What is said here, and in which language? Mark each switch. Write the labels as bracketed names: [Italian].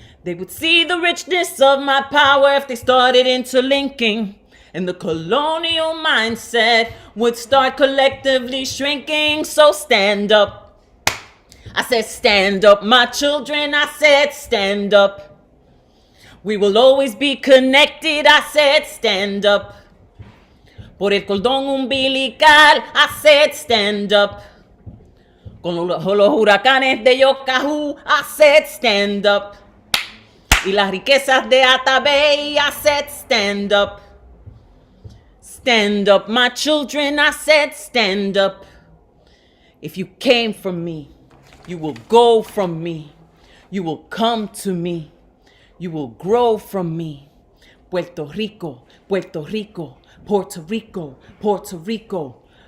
[English] They would see the richness of my power if they started interlinking. And the colonial mindset would start collectively shrinking. So stand up. I said stand up, my children. I said stand up. We will always be connected. I said stand up. [Spanish] Por el cordón umbilical. [English] I said stand up. [Spanish] Con los huracanes de Yokahu. [English] I said stand up. [Spanish] Y las riquezas de Atabey. [English] I said stand up. Stand up, my children, I said stand up. If you came from me, you will go from me. You will come to me. You will grow from me. Puerto Rico, Puerto Rico, Puerto Rico, Puerto Rico.